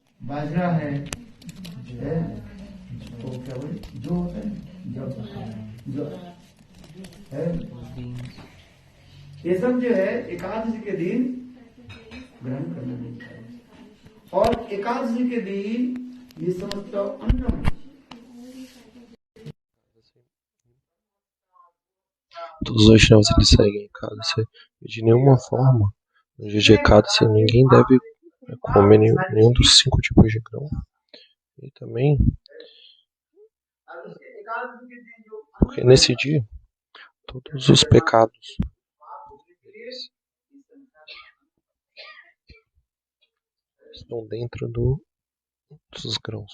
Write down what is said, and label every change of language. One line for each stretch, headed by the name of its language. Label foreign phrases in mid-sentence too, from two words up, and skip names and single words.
Hindi: बाजरा है तो क्या बोले जो होता है जो है ये सब जो है एकादशी के दिन ग्रहण करना नहीं चाहिए। और एकादशी के दिन ये समस्त अन्न
Portuguese: Todos os Vaishnavas eles seguem Ekadasi e de nenhuma forma, no dia de Ekadasi, ninguém deve comer nenhum dos 5 tipos de grão. E também, porque nesse dia, todos os pecados estão dentro dos grãos.